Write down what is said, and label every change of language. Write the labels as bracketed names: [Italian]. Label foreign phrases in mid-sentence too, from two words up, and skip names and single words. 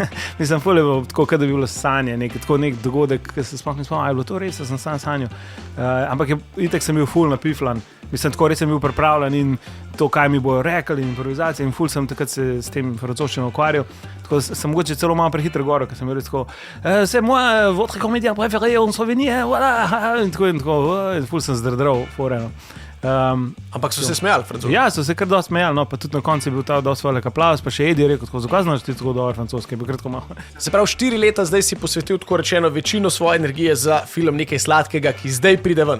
[Slovenian] Mislim, ful je bilo tako, da bi bilo sanje, nek dogodek, ki se sploh ne spomnim, je bilo to res, sem sam sanjal. Ampak itak sem bil ful napiflan, mislim, tako res sem bil pripravljen in to, kaj mi bojo rekli, in improvizacije, in ful sem takrat se s tem francoščino ukvarjal. Tako sem mogoče celo malo prehitro goro, ker sem bil res tako, [French] c'est moi, votre comédien préféré, on se souvenir, voilà, [Slovenian] in tako, ful sem zdrdral, foreno. Ampak so se smejali, francoski? Ja, so se kar dosti smejali, no, pa tudi na koncu je bil ta dosti velik aplavz, pa še Eddie je rekel, zakaj znaš ti tako dobro francoski, je bil kratko malo. Se pravi, 4 leta zdaj si posvetil, tako rečeno, večino svoje energije za film Nekaj sladkega, ki zdaj pride ven.